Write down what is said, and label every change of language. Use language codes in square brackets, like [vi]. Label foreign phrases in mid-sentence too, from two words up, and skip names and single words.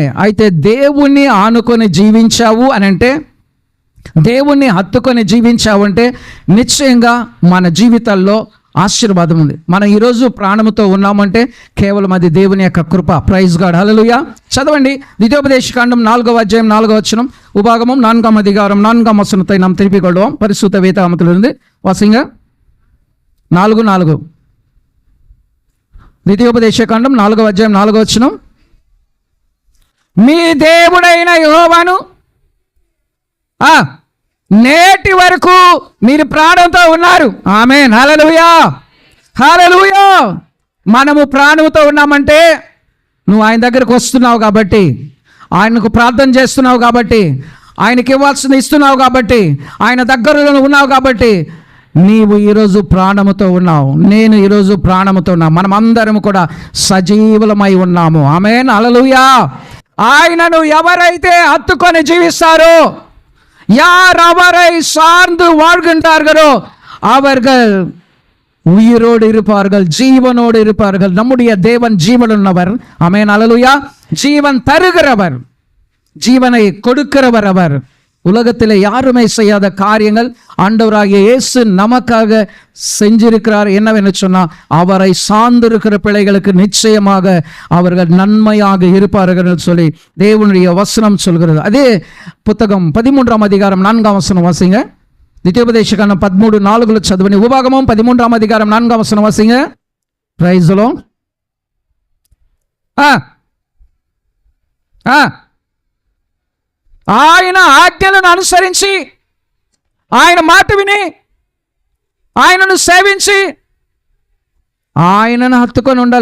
[te] అయితే దేవుణ్ణి ఆనుకొని జీవించావు అని అంటే, దేవుణ్ణి హత్తుకొని జీవించావంటే నిశ్చయంగా మన జీవితాల్లో ఆశీర్వాదం ఉంది. మనం ఈరోజు ప్రాణముతో ఉన్నామంటే కేవలం అది దేవుని యొక్క కృప. [en] praise God, [te] హల్లెలూయా. చదవండి ద్వితీయోపదేశకాండం 4వ అధ్యాయం 4వ వచనం [ta] உபாகமம் 4ஆம் அதிகாரம் 4ஆம் வசனத்தை நாம் திருப்பிக் கொள்வோம். பரிசுத்த வேதாகமத்திலிருந்து வாசிங்க. [te] 4:4 ద్వితీయోపదేశకాండం 4వ అధ్యాయం 4వ వచనం. మీ దేవుడైన యెహోవాను నేటి వరకు మీరు ప్రాణంతో ఉన్నారు. ఆమేన్, హల్లెలూయా, హల్లెలూయా. మనము ప్రాణంతో ఉన్నామంటే నువ్వు ఆయన దగ్గరకు వస్తున్నావు కాబట్టి, ఆయనకు ప్రార్థన చేస్తున్నావు కాబట్టి, ఆయనకి ఇవ్వాల్సింది ఇస్తున్నావు కాబట్టి, ఆయన దగ్గరలో ఉన్నావు కాబట్టి నీవు ఈరోజు ప్రాణముతో ఉన్నావు. నేను ఈరోజు ప్రాణముతో ఉన్నా. మనం అందరం కూడా సజీవులమై ఉన్నాము. ఆమేన్, హల్లెలూయా. ఆయనను ఎవరైతే హత్తుకొని జీవిస్తారో, [ta] யார் அவரை சார்ந்து வாழ்கின்றார்களோ அவர்கள் உயிரோடு இருப்பார்கள், ஜீவனோடு இருப்பார்கள். நம்முடைய தேவன் ஜீவனுள்ளவர். ஆமென், ஹல்லேலூயா. ஜீவன் தருகிறவர், ஜீவனை கொடுக்கிறவர் அவர். உலகத்தில் யாருமே செய்யாத காரியங்கள் ஆண்டவராகிய இயேசு நமக்காக செஞ்சிருக்கிறார். என்னவென்று சொன்னால், அவரை சார்ந்திருக்கிற பிள்ளைகளுக்கு நிச்சயமாக அவர்கள் நன்மையாக இருப்பார்கள் சொல்லி தேவனுடைய வசனம் சொல்கிறது. அதே புத்தகம் 13ஆம் அதிகாரம் 4ஆம் வசனம் வாசிங்க. [te] ద్వితీయోపదేశకాండం 13:4 చదవని. [ta] உபாகமம் 13ஆம் அதிகாரம் 4ஆம் வசனம் வாசிங்க. [te] ప్రైజ్ లో ఆయన ఆజ్ఞలను అనుసరించి, ఆయన మాట విని, ఆయనను సేవించి, ఆయనను హత్తుకొని ఉండాలి.